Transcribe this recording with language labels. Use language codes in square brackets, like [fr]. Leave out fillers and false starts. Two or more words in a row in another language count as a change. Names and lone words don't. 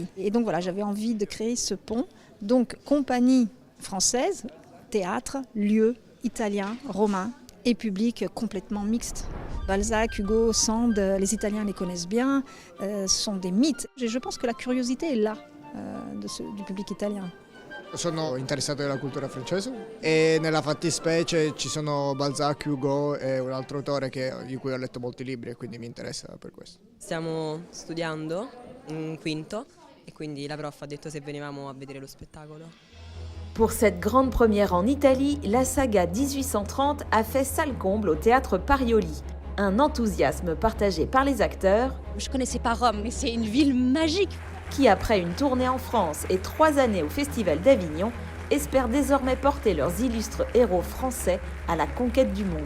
[fr] Et donc voilà, j'avais envie de créer ce pont. Donc, compagnie française, théâtre, lieu italien, romain, et public complètement mixte. Balzac, Hugo, Sand, les Italiens les connaissent bien, sont des mythes. Et je pense que la curiosité est là du public italien. [it] Sono interessato della cultura francese e nella fattispecie ci sono Balzac, Hugo e un altro autore di cui ho letto molti libri e quindi mi interessa per questo. Stiamo studiando un quinto e quindi la prof ha detto se venivamo a vedere lo spettacolo. [fr] Pour cette grande première en Italie, la saga 1830 a fait salle comble au théâtre Parioli. Un enthousiasme partagé par les acteurs. Je connaissais pas Rome, mais c'est une ville magique. Qui, après une tournée en France et 3 années au Festival d'Avignon, espèrent désormais porter leurs illustres héros français à la conquête du monde.